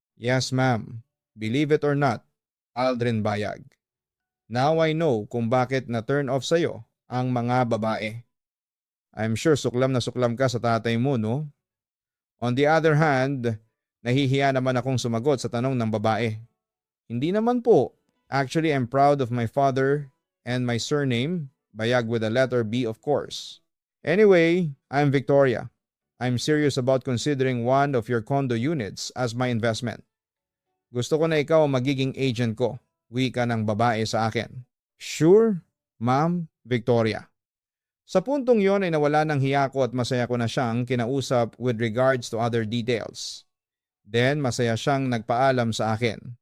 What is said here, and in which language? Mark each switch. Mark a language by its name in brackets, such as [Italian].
[English] Yes ma'am, believe it or not, Aldrin Bayag. Now I know [Filipino] kung bakit na-turn off sa'yo ang mga babae. [English] I'm sure [Filipino] suklam na suklam ka sa tatay mo, no? [English] On the other hand, [Filipino] nahihiya naman akong sumagot sa tanong ng babae. Hindi naman po. [English] Actually, I'm proud of my father and my surname, Bayag with the letter B of course. Anyway, I'm Victoria. I'm serious about considering one of your condo units as my investment. [Filipino] Gusto ko na ikaw ang magiging agent ko, wika ng babae sa akin. [English] Sure, Ma'am Victoria. [Filipino] Sa puntong yon ay nawala ng hiya ko at masaya ko na siyang kinausap [English] with regards to other details. [Filipino] Then masaya siyang nagpaalam sa akin.